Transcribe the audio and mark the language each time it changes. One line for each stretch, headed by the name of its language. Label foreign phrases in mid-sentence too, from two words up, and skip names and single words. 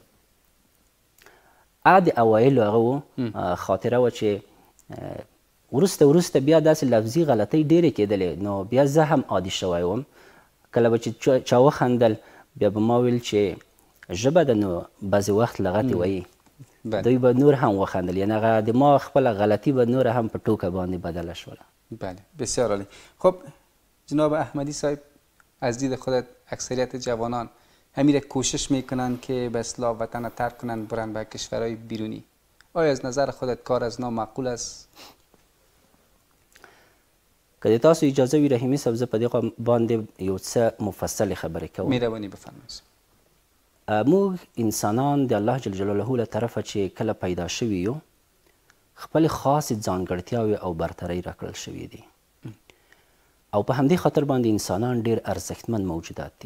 Pashto: هغه د اوایلو هغه و خاطره وه چې وروسته بیا داسې لفظي غلطۍ ډېرې کېدلې، نو بیا زه هم عادي شوی وم. کله به چې چا وخندل بیا به ما ویل چې ژبه ده نو بعضې وخت لغتې وایي، دوی به نور هم وخندل، یعنې هغه د ما خپله غلطي به نور هم په ټوکه باندې بدله شوله.
Persian: بله، بسیار عالی. خب جناب احمدی صاحب، از دید خودت اکثریت جوانان همین کوشش میکنن که به اصطلاح وطن ترک کنن برن به کشورهای بیرونی. آیا از نظر خودت کار از نامعقول است؟
Pashto: که د تاسو اجازه وي رحیمي صاحب، زه په دې باندې یو څه مفصلې خبرې کوم.
Persian: مهرباني بفرمایئ.
Pashto: موږ انسانان د الله جل جلاله له طرفه چې کله پیدا شوي یو، خپلې خاصې ځانګړتیاوې او برترۍ راکړل شوي دي، او په همدې خاطر باندې انسانان ډېر ارزښتمن موجودات دي.